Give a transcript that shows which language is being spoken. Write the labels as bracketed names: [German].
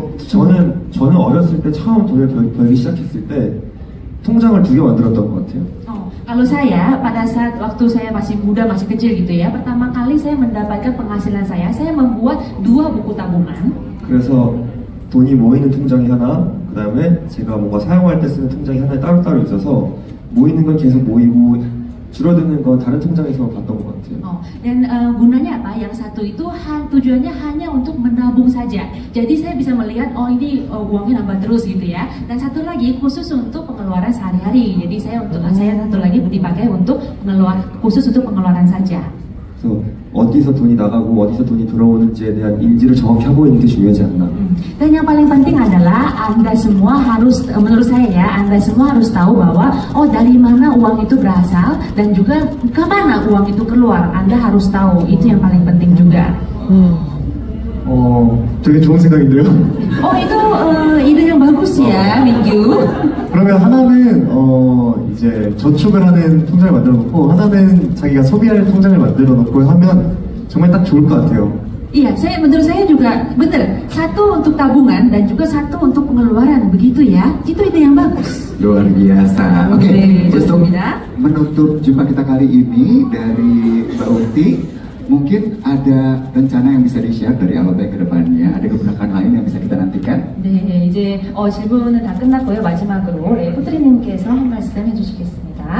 [Korean] 저는 어렸을 때 처음 돈을 벌기 시작했을 때 통장을 2개 만들었던 것 같아요. [Indonesian] Kalau saya pada saat waktu saya masih muda, masih kecil gitu ya, pertama kali saya mendapatkan penghasilan saya membuat 2 buku tabungan. [Korean] 그래서 돈이 모이는 통장이 하나, 그 다음에 제가 뭔가 사용할 때 쓰는 통장이 하나 따로따로 있어서 모이는 건 계속 모이고 줄어드는 건 다른 통장에서 봤던 것 같아요. [Indonesian] Dan gunanya apa? Yang satu itu tujuannya hanya untuk menabung saja. Jadi saya bisa melihat ini uangnya nambah terus gitu ya. Dan satu lagi khusus untuk pengeluaran sehari-hari. Jadi saya satu lagi dipakai untuk khusus untuk pengeluaran saja. [Korean] 그래서 어디서 돈이 나가고 어디서 돈이 들어오는지에 대한 인지를 정확히 하고 있는 게 중요하지 않나. [Indonesian] Dan yang paling penting adalah Anda semua harus, menurut saya ya, Anda semua harus tahu bahwa dari mana uang itu berasal dan juga kemana uang itu keluar. Anda harus tahu, itu yang paling penting juga. [Korean] 되게 좋은 생각인데요. [Indonesian] itu ide yang bagus ya, Minggu. [Korean] 그러면 하나는 이제 저축을 하는 통장을 만들어 놓고 하나는 자기가 소비할 통장을 만들어 놓고 하면 정말 딱 좋을 것 같아요. [Indonesian] Iya, menurut saya juga benar. Satu untuk tabungan dan juga satu untuk pengeluaran, begitu ya? Itu ide yang bagus. Luar biasa. Oke, untuk [Korean] 좋습니다. [Indonesian] menutup jumpa kita kali ini dari Mbak Ukti, mungkin ada rencana yang bisa di-share dari Alobank ke depannya? Ada gebrakan lain yang bisa kita nantikan? [Korean] 네, 이제 질문은 다 끝났고요. 마지막으로 포트리님께서 한 말씀 해주시겠습니다.